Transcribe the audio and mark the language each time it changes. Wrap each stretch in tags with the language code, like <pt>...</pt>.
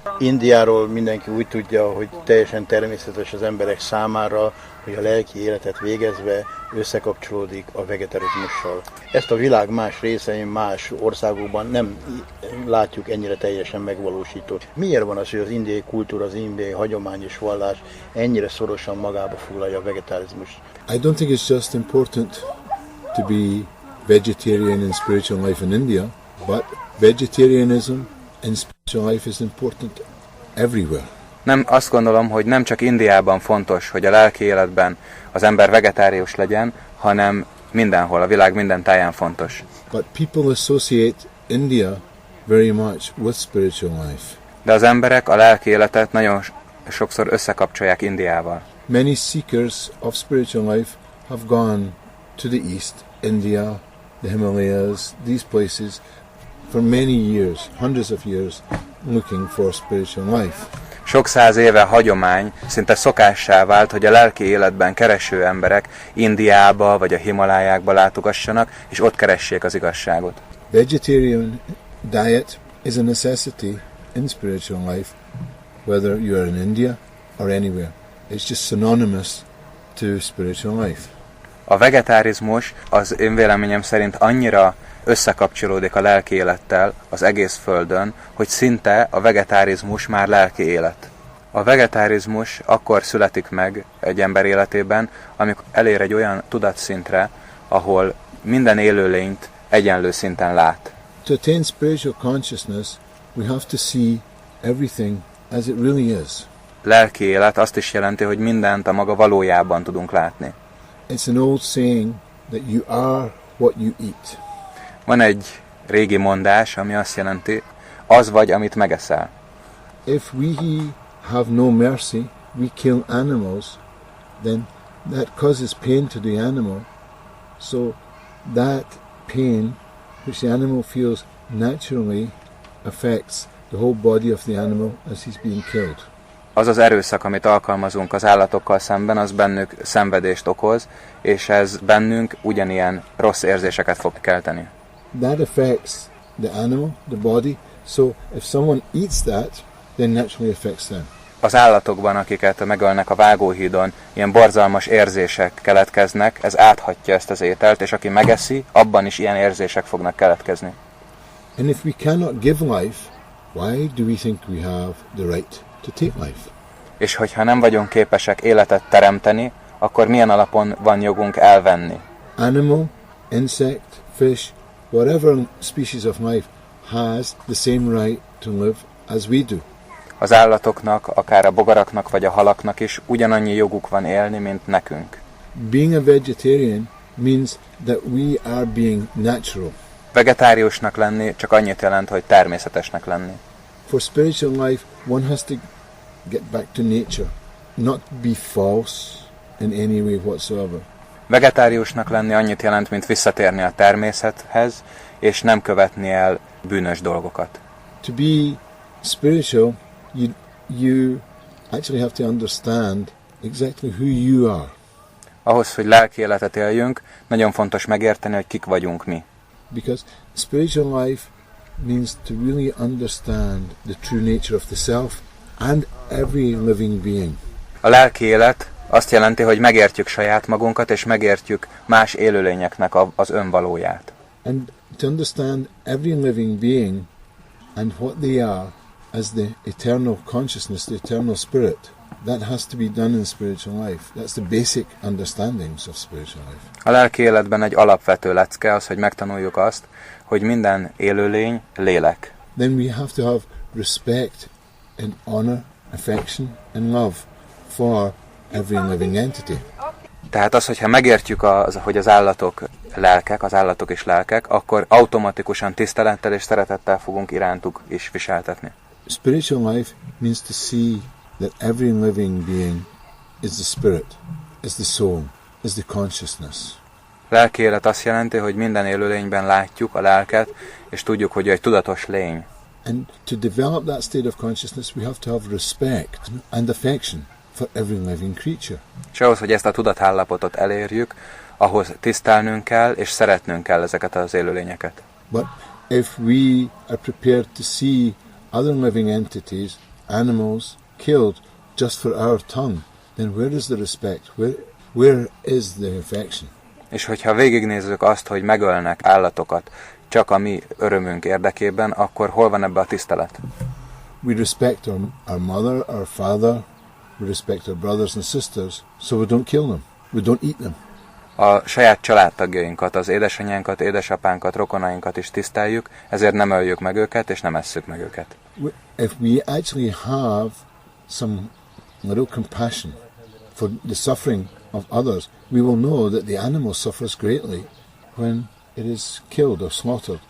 <hu>Indiáról mindenki úgy tudja, hogy teljesen természetes az emberek számára, hogy a lelki életet végezve összekapcsolódik a vegetarizmussal. Ezt a világ más részein, más országokban nem látjuk ennyire teljesen megvalósított. Miért van az, hogy az indiai kultúra, az indiai hagyomány és vallás ennyire szorosan magába foglalja a vegetarizmust?</hu> <en>I don't think it's just important to be vegetarian and spiritual life in India, but vegetarianism and spiritual life is important everywhere.</en> <hu>Nem, azt gondolom, hogy nem csak Indiában fontos, hogy a lelki életben az ember vegetárius legyen, hanem mindenhol, a világ minden táján fontos.</hu> <en>But people associate India very much with spiritual life.</en> <hu>De az emberek a lelki életet nagyon sokszor összekapcsolják Indiával.</hu> <en>Many seekers of spiritual life have gone to the east, India, the Himalayas, these places, for many years, hundreds of years, looking for spiritual life.</en> <hu>Sok száz éve hagyomány, szinte szokássá vált, hogy a lelki életben kereső emberek Indiába vagy a Himalájákba látogassanak, és ott keressék az igazságot.</hu> <en>Vegetarian diet is a necessity in spiritual life, whether you are in India or anywhere. It's just synonymous to spiritual life.</en> <hu>A vegetárizmus az én véleményem szerint annyira összekapcsolódik a lelki élettel az egész Földön, hogy szinte a vegetárizmus már lelki élet. A vegetárizmus akkor születik meg egy ember életében, amikor elér egy olyan tudatszintre, ahol minden élőlényt egyenlő szinten lát.</hu> <en>To attain spiritual consciousness, we have to see everything as it really is.</en> <hu>Lelki élet azt is jelenti, hogy mindent a maga valójában tudunk látni.</hu> <en>It's an old saying that you are what you eat.</en> <hu>Van egy régi mondás, ami azt jelenti, az vagy, amit megeszel.</hu> <en>If we have no mercy, we kill animals, then that causes pain to the animal. So that pain, which the animal feels naturally, affects the whole body of the animal as he's being killed.</en> <hu>Az az erőszak, amit alkalmazunk az állatokkal szemben, az bennük szenvedést okoz, és ez bennünk ugyanilyen rossz érzéseket fog kelteni.</hu> <en>That affects the animal, the body, so if someone eats that, then naturally affects them.</en> <hu>Az állatokban, akiket megölnek a vágóhídon, ilyen borzalmas érzések keletkeznek, ez áthatja ezt az ételt, és aki megeszi, abban is ilyen érzések fognak keletkezni.</hu> <en>And if we cannot give life, why do we think we have the right to take life?</en> <hu>És hogyha nem vagyunk képesek életet teremteni, akkor milyen alapon van jogunk elvenni?</hu> <en>Animal, insect, fish, whatever species of life has the same right to live as we do.</en> <hu>Az állatoknak, akár a bogaraknak vagy a halaknak is ugyanannyi joguk van élni, mint nekünk.</hu> <en>Being a vegetarian means that we are being natural.</en> <hu>Vegetáriusnak lenni csak annyit jelent, hogy természetesnek lenni.</hu> <en>For spiritual life, one has to get back to nature, not be false in any way whatsoever.</en> <hu>Vegetáriusnak lenni annyit jelent, mint visszatérni a természethez, és nem követni el bűnös dolgokat.</hu> <en>To be spiritual, you actually have to understand exactly who you are.</en> <hu>Ahhoz, hogy lelki életet éljünk, nagyon fontos megérteni, hogy kik vagyunk mi.</hu> <en>Because spiritual life means to really understand the true nature of the self and every living being.</en> <hu>A lelki élet azt jelenti, hogy megértjük saját magunkat, és megértjük más élőlényeknek az önvalóját.</hu> <en>And to understand every living being and what they are as the eternal consciousness, the eternal spirit, that has to be done in spiritual life. That's the basic understandings of spiritual life.</en> <hu>A lelki életben egy alapvető lecke az, hogy megtanuljuk azt, hogy minden élőlény lélek.</hu> <en>Then we have to have respect and honor, affection and love for every living entity.</en> <hu>Tehát az, hogyha megértjük, hogy az állatok lelkek, az állatok is lelkek, akkor automatikusan tisztelettel és szeretettel fogunk irántuk is viseltetni.</hu> <en>Spiritual life means to see that every living being is the spirit, is the soul, is the consciousness.</en> <hu>Lelki élet azt jelenti, hogy minden élőlényben látjuk a lelket, és tudjuk, hogy egy tudatos lény.</hu> <en>And to develop that state of consciousness, we have to have respect and affection for every living creature.</en> <hu>És ahhoz, hogy ezt a tudatállapotot elérjük, ahhoz tisztelnünk kell, és szeretnünk kell ezeket az élőlényeket.</hu> <en>But if we are prepared to see other living entities animals killed just for our tongue, then where is the respect? Where is the affection?</en> <hu>És hogyha végignézzük azt, hogy megölnek állatokat csak a mi örömünk érdekében, akkor hol van ebbe a tisztelet?</hu> <en>We respect our mother, our father, we respect our brothers and sisters, so we don't kill them, we don't eat them.</en> <hu>A saját családtagjainkat, az édesanyánkat, édesapánkat, rokonainkat is tiszteljük, ezért nem öljük meg őket, és nem esszük meg őket.</hu> <en>If we actually have some little compassion for the suffering of others, we will know that the animal suffers greatly when it is killed or slaughtered.</en>